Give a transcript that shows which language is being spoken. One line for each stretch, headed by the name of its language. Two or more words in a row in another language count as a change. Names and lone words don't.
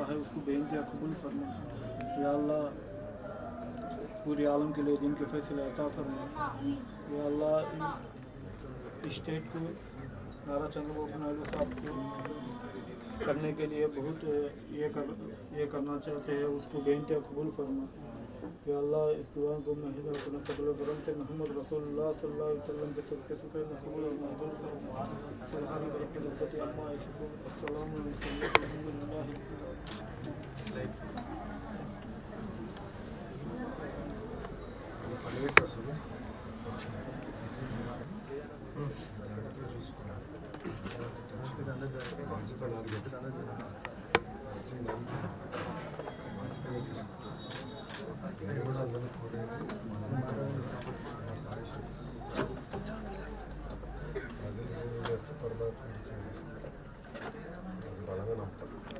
Urdu: ہے اس کو بے انتہا قبول فرما یا اللہ پورے عالم کے لیے دن کے فیصلے عطا فرما یا اللہ اس اسٹیٹ کو نارا چندر بابو نائیڈو صاحب کو کرنے کے لیے بہت یہ کرنا چاہتے ہیں اس کو بے انتہا قبول فرما یا اللہ اس دعا کو محض اپنے فضل و کرم سے
Arabic: محمد رسول اللہ صلی اللہ علیہ وسلم
Urdu: کے صدقے سے قبول اور منظور فرما
Arabic: سبحان رب العزت عما یصفون السلام علیکم الحمد للہ
Telugu: జాగ్రత్తగా చూసుకోవాలి బాధ్యత నాది వచ్చింది బాధ్యతగా తీసుకోవాలి నేను కూడా అందరినీ కోరేది మన సాయం ప్రజలు సేవ చేస్తే పరమాత్ముడి సేవ చేస్తారు అది బలంగా నమ్ముతాం